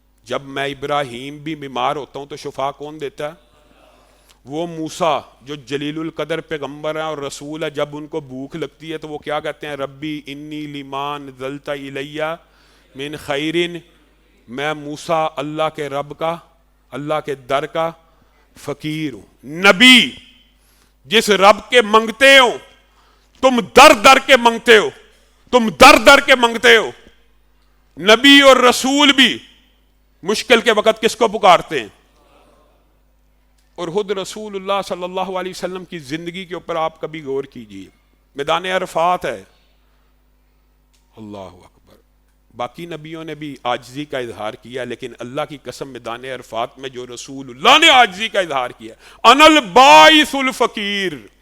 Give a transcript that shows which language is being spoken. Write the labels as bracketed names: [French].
[Urdu] جب میں ابراہیم بھی بیمار ہوتا ہوں تو شفا کون دیتا ہے؟ وہ موسیٰ جو جلیل القدر پیغمبر ہیں اور رسول ہے, جب ان کو بھوک لگتی ہے تو وہ کیا کہتے ہیں؟ [Arabic] ربی انی لما نزلت الیہ من خیرن. [Urdu] میں موسیٰ اللہ کے رب کا, اللہ کے در کا فقیر ہوں. نبی جس رب کے منگتے ہو, تم در در کے منگتے ہو, تم در در کے منگتے ہو. نبی اور رسول بھی مشکل کے وقت کس کو پکارتے ہیں؟ اور خود رسول اللہ صلی اللہ علیہ وسلم کی زندگی کے اوپر آپ کبھی غور کیجئے. میدان عرفات ہے, اللہ اکبر. باقی نبیوں نے بھی عاجزی کا اظہار کیا, لیکن اللہ کی قسم میدان عرفات میں جو رسول اللہ نے عاجزی کا اظہار کیا, [Arabic] انا الباعث الفقیر.